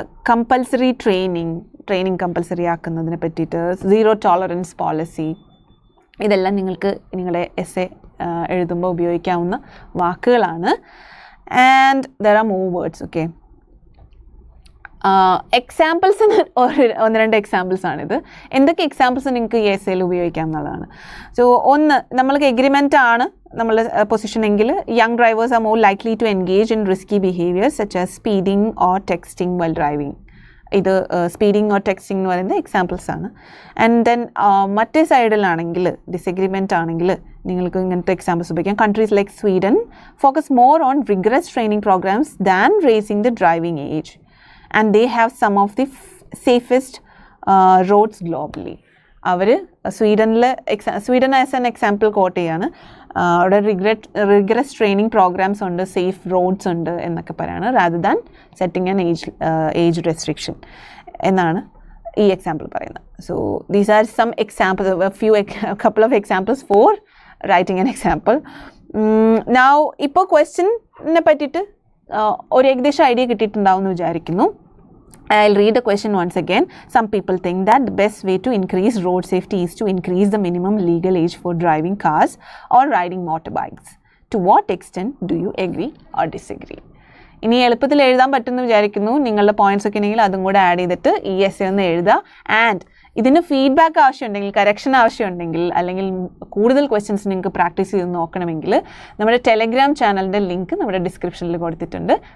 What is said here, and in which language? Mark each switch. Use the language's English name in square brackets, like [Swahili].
[English] Compulsory training compulsory ആക്കുന്നതിനെ പറ്റിയിട്ട്. Zero tolerance policy. [Malayalam] ഇതെല്ലാം നിങ്ങൾക്ക് നിങ്ങളുടെ എസ്സേ എഴുതുമ്പോൾ ഉപയോഗിക്കാവുന്ന വാക്കുകളാണ്. [English] And there are more words. [Malayalam] Okay, എക്സാമ്പിൾസിന് ഒന്ന് രണ്ട് എക്സാമ്പിൾസാണിത്. എന്തൊക്കെ എക്സാമ്പിൾസ് നിങ്ങൾക്ക് ഈ എസ്സേയിൽ ഉപയോഗിക്കാം എന്നുള്ളതാണ്. സോ ഒന്ന്, നമ്മൾക്ക് എഗ്രിമെൻ്റ് ആണ് നമ്മളുടെ പൊസിഷൻ എങ്കിൽ, [English] Young drivers are more likely to engage in risky behaviours such as speeding or texting while driving. [Malayalam] ഇത് സ്പീഡിംഗ് ഓർ ടെക്സ്റ്റിംഗ് എന്ന് പറയുന്നത് എക്സാമ്പിൾസ് ആണ്. ആൻഡ് ദെൻ മറ്റേ സൈഡിലാണെങ്കിൽ, ഡിസഗ്രിമെൻ്റ് ആണെങ്കിൽ നിങ്ങൾക്ക് ഇങ്ങനത്തെ എക്സാമ്പിൾസ് ഉപയോഗിക്കാം. [English] Countries like Sweden focus more on rigorous training programs than raising the driving age and they have some of the safest roads globally. [Malayalam] Our Sweden as an example coat ചെയ്യാണ്. അവിടെ regress training programmes ഉണ്ട്, safe roads ഉണ്ട് എന്നൊക്കെ പറയാണ്, [English] rather than setting an age restriction [Malayalam] എന്നാണ് ഈ example പറയുന്നത്. [English] So these are some examples, couple of examples for writing an example. [Malayalam] Now ഇപ്പോൾ ക്വസ്റ്റ്യനെ പറ്റിയിട്ട് ഒരു ഏകദേശം ഐഡിയ കിട്ടിയിട്ടുണ്ടാവും എന്ന് വിചാരിക്കുന്നു. [English] I'll read the question once again. Some people think that the best way to increase road safety is to increase the minimum legal age for driving cars or riding motorbikes. To what extent do you agree or disagree? [Malayalam] ഇനി എളുപ്പത്തിൽ എഴുതാൻ പറ്റുമെന്ന് വിചാരിക്കുന്നു. നിങ്ങളുടെ points ഒക്കെ ഉണ്ടെങ്കിൽ അതും കൂടെ ആഡ് ചെയ്തിട്ട് ഈ എസ്സേ ഒന്ന് എഴുതുക. ആൻഡ് ഇതിന് ഫീഡ്ബാക്ക് ആവശ്യമുണ്ടെങ്കിൽ, കറക്ഷൻ ആവശ്യമുണ്ടെങ്കിൽ, അല്ലെങ്കിൽ കൂടുതൽ ക്വസ്റ്റ്യൻസ് നിങ്ങൾക്ക് പ്രാക്ടീസ് ചെയ്ത് നോക്കണമെങ്കിൽ നമ്മുടെ ടെലഗ്രാം ചാനലിൻ്റെ ലിങ്ക് നമ്മുടെ ഡിസ്ക്രിപ്ഷനിൽ കൊടുത്തിട്ടുണ്ട്.